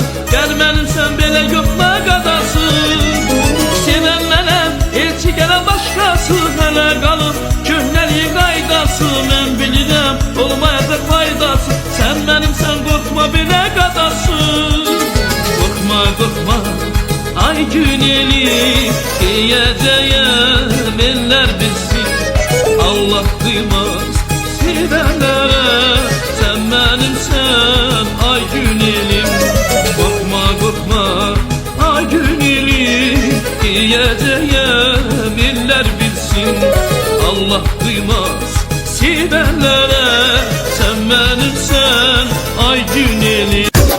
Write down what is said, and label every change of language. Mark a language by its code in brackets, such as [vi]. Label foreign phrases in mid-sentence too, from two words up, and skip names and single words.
[az] Gəl mənim sən belə yoxma qadası. Sevən mənəm, elçi gələn başqası hələ qalır, köhnəliyin qaydası mən bilirəm, olmayacaq faydası. Sən mənim sən qorxma belə qadası. Qorxma qorxma ay günelim, diyəcəyəm eller bilsin, [tr] Allah kıymaz sevenlere, sen benimsen ay günelim. Korkma korkma ay günelim, diyeceğim iller bilsin, Allah kıymaz sevenlere, sen benimsen ay günelim.